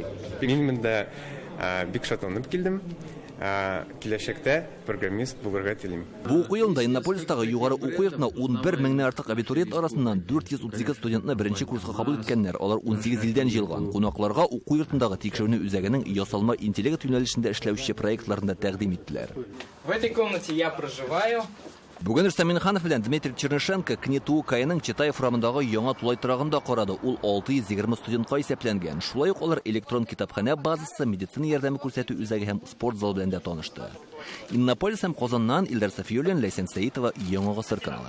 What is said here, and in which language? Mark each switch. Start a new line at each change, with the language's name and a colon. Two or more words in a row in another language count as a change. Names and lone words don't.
Tatar: Мин монда бик шатланып килдем. Киләчәктә программист булырга телим. Бу уку елында Иннополистагы югары уку йортына 11 меңнән артык абитуриент арасыннан 432 студентны беренче курска кабул иткәннәр. Алар 18 илдән җыелган. Кунакларга уку йортындагы тикшерүне үзәгенең ясалма интеллект юнәлешендә эшләүче проектларында тәкъдим иттеләр.
Russian: В этой комнате я проживаю.
Tatar: Бүген Рөстәм Миннеханов белән Дмитрий Чернышенко Кнету Каиның Читаев урамындагы яңа тулай торагында карады. Ул 620 студентка исәпләнгән. Шулай ук алар электрон китапханә базасы, медицина ярдәме күрсәтү үзәге һәм спорт залы белән дә танышты. Иннополис һәм Казаннан Илдар Сафиуллин, Ләйсән Сәитова, Яңа Гасыр каналы.